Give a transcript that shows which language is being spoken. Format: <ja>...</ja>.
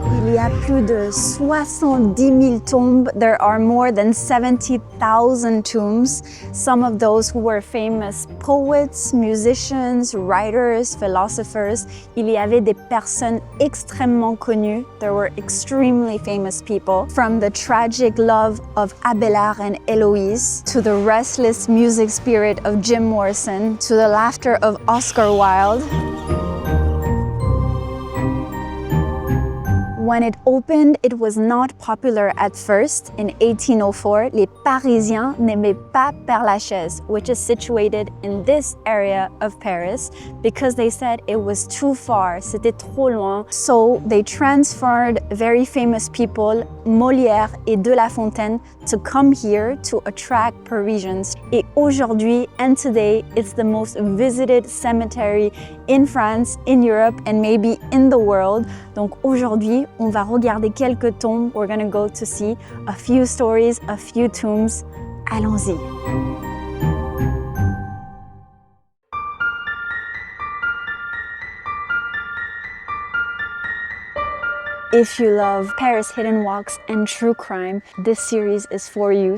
<fr>Il y a plus de 70 000 tombes.</fr> <en>There are more than 70,000 tombs. Some of those who were famous poets, musicians, writers, philosophers.</en> <fr>Il y avait des personnes extrêmement connues.</fr> <en>There were extremely famous people. From the tragic love of Abelard and Eloise, to the restless music spirit of Jim Morrison, to the laughter of Oscar Wilde. When it opened, it was not popular at first. In 1804,</en> <fr>les Parisiens n'aimaient pas Père Lachaise,</fr> <en>which is situated in this area of Paris, because they said it was too far,</en> <fr>c'était trop loin.</fr> <en>So they transferred very famous people, Molière et De La Fontaine, to come here to attract Parisians.</en> <fr>Et aujourd'hui,</fr> <en>and today, it's the most visited cemetery in France, in Europe, and maybe in the world.</en> <fr>Donc aujourd'hui, on va regarder quelques tombes.</fr> <en>We're gonna go to see a few stories, a few tombs.</en> <fr>Allons-y.</fr> <en>If you love Paris hidden walks and true crime, this series is for you.</en>